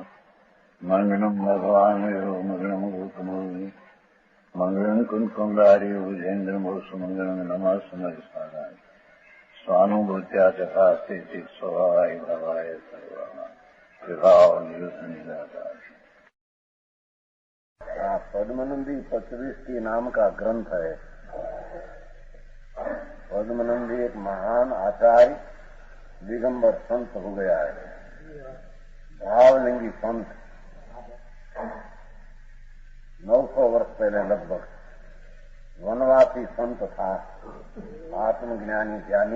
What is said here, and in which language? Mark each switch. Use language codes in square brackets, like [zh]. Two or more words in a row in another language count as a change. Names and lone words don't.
[sa] મંગળમ ભગવાન મંગળમ ગૌતમોની મંગળમ કુંકુંડારી ભુજેન્દ્ર મોક્ષ મંગળમ નમઃ સમર્થાય સ્વાનુભૂત્યા ચકાસ્તે ચિત સ્વભાવાય ભવાય સર્વમાં વિભાવ નિદાતા. [hi] पद्मनंदी पंचविंशति नाम का ग्रंथ है. पद्मनंदी एक महान आचार्य दिगंबर संत हो गया है, भावलिंगी संत. 900 वर्ष पहले लगभग वनवासी संत था, आत्मज्ञानी ज्ञानी.